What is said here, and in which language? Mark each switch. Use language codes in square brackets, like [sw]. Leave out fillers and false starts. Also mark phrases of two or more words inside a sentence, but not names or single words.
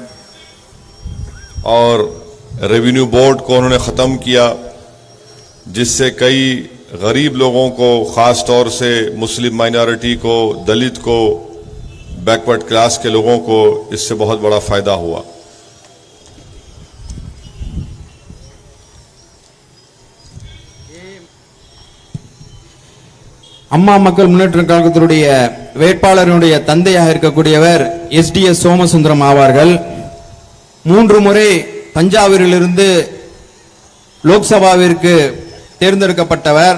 [hi] और [en] revenue board [hi] को उन्होंने ख़त्म किया, जिससे कई गरीब लोगों को, ख़ास तौर से [en] Muslim minority [hi] को, दलित को, [en] backward class [hi] के लोगों को इससे बहुत बड़ा फ़ायदा हुआ। [ta] அம்மா மக்கள் முன்னேற்ற கழகத்தினுடைய வேட்பாளருடைய தந்தையாக இருக்கக்கூடியவர் எஸ்டிஎஸ் சோமசுந்தரம் ஆவார்கள். 3 முறை தஞ்சாவூரிலிருந்து லோக்சபாவிற்கு தேர்ந்தெடுக்கப்பட்டவர்.